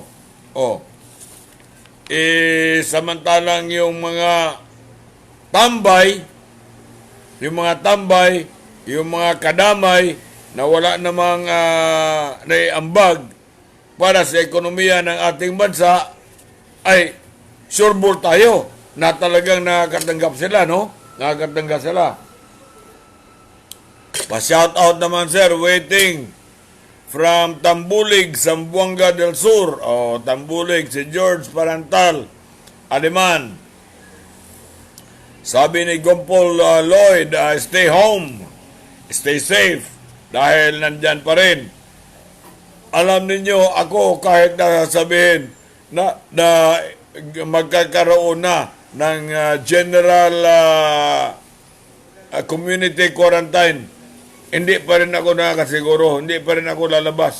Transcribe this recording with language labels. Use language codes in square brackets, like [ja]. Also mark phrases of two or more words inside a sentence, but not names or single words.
[tl] O, samantalang yung mga tambay, yung mga kadamay na wala namang naiambag para sa ekonomiya ng ating bansa, ay sureball tayo na talagang nakakatanggap sila, no? Nakakatanggap sila. Pa-shout out naman, sir, [en] waiting from Tambulig, Zamboanga del Sur. [tl] O, Tambulig, si George Parantal, Aliman. Sabi ni Gompol Lloyd, [en] stay home, stay safe, [tl] dahil nandyan pa rin. Alam ninyo, ako kahit sabihin na magkakaroon na ng [en] general community quarantine, [tl] hindi pa rin ako nakakasiguro, hindi pa rin ako lalabas.